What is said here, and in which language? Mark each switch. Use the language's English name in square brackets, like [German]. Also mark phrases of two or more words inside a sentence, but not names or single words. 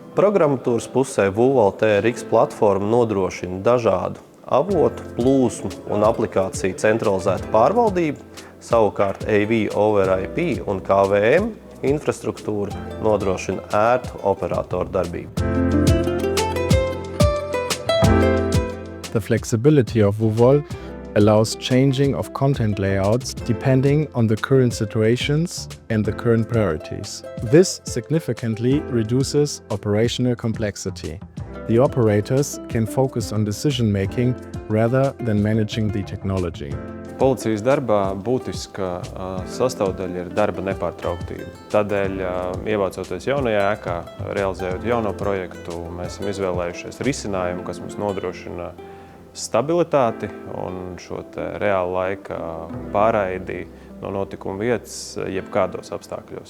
[Latvian] Programmatūras pusē Vuval TRX platforma nodrošina dažādu avotu, plūsmu un aplikāciju centralizētu pārvaldību, savukārt [English] AV over IP [Latvian] un KVM infrastruktūra nodrošina ērtu operatoru darbību. [English] The flexibility of Vuval allows changing of content layouts depending on the current situations and the current priorities. This significantly reduces operational complexity. The operators can focus on decision-making rather than managing the technology. [Latvian] Policijas darbā būtiska sastāvdaļa ir darba nepārtrauktība. Tādēļ, ievācoties jaunajā ēkā, realizējot jauno projektu, mēs esam izvēlējušies risinājumu, kas mums nodrošina stabilitāti un šo reāla laika pārraidi no notikuma vietas jebkādos apstākļos.